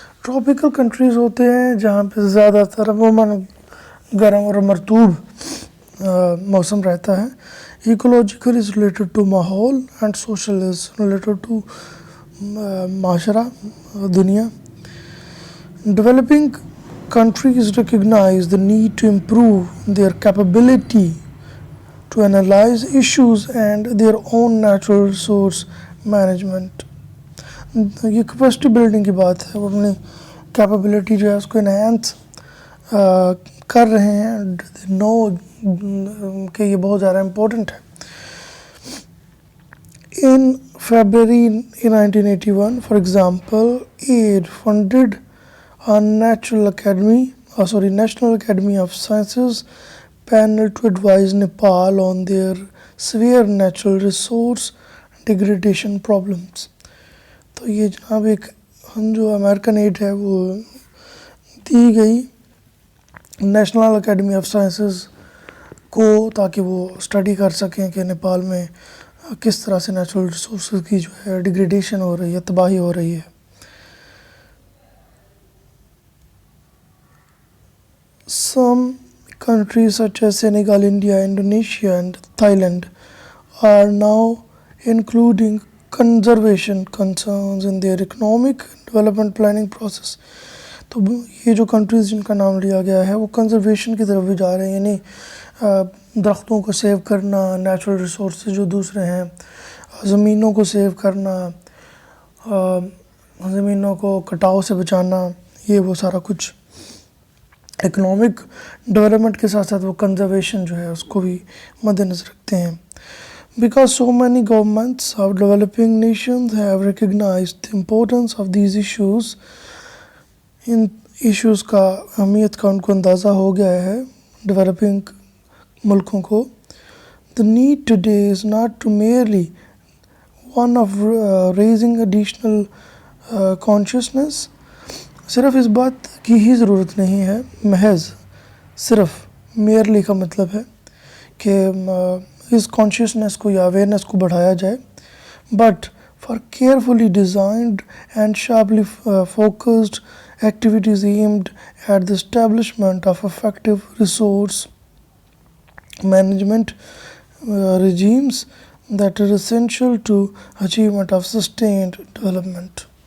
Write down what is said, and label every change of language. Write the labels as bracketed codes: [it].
[ur] Tropical countries ہوتے ہیں جہاں پہ زیادہ تر عموماً گرم اور مرطوب موسم رہتا ہے. [en] Ecological is related to ماحول and social is related to معاشرہ، دنیا. Developing countries recognize the need to improve their capability to analyze issues and their own natural resource management. [ur] یہ کیپیسٹی بلڈنگ کی بات ہے، وہ اپنی کیپیبلٹی جو ہے اس کو انہینس کر رہے ہیں، نو کہ یہ بہت زیادہ امپورٹنٹ ہے. [en] In February 1981, for example, aid funded a National Academy of Sciences panel to advise Nepal on their severe natural resource degradation problems. [ur] تو یہ جناب ایک جو امریکن ایڈ ہے وہ دی گئی نیشنل اکیڈمی آف سائنسز کو تاکہ وہ اسٹڈی کر سکیں کہ نیپال میں کس طرح سے نیچرل ریسورسز کی جو ہے ڈیگریڈیشن ہو رہی ہے، تباہی ہو رہی ہے. [en] Some countries such as Senegal, India, Indonesia and Thailand are now including conservation concerns in their economic development planning process. [ur] تو یہ جو کنٹریز جن کا نام لیا گیا ہے وہ کنزرویشن کی طرف بھی جا رہے ہیں، یعنی درختوں کو سیو کرنا، نیچرل ریسورسز جو دوسرے ہیں، زمینوں کو سیو کرنا، زمینوں کو کٹاؤ سے بچانا، یہ وہ سارا کچھ اکنامک ڈیولپمنٹ کے ساتھ ساتھ وہ کنزرویشن جو ہے اس کو بھی مد نظر رکھتے ہیں. [en] Because so many governments of developing nations have recognized the importance of these issues, [ur] in issues کا اہمیت کا ان کو اندازہ ہو گیا ہے ڈیولپنگ ملکوں کو. [en] The need today is not to merely one of raising additional consciousness. [ur] صرف اس بات کی ہی ضرورت نہیں ہے، محض صرف میئرلی کا مطلب ہے کہ اس کانشیسنس کو یا اویئرنیس کو بڑھایا جائے، [en] But for carefully designed and sharply focused activities aimed at the establishment of effective resource management regimes that are essential to achievement of sustained development.